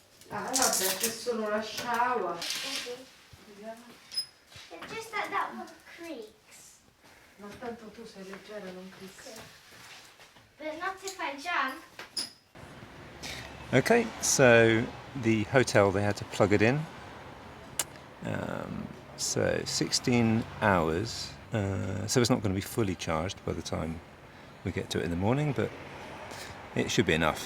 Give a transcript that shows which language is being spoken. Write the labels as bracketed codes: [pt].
[it] Ah, vabbè, c'è solo la sciaua. [en] It's just that one creaks. [it] Ma tanto tu sei leggera, non cricchi. [en] But not if I jump. okay, so the hotel they had to plug it in. So 16 hours. So it's not going to be fully charged by the time we get to it in the morning, but it should be enough.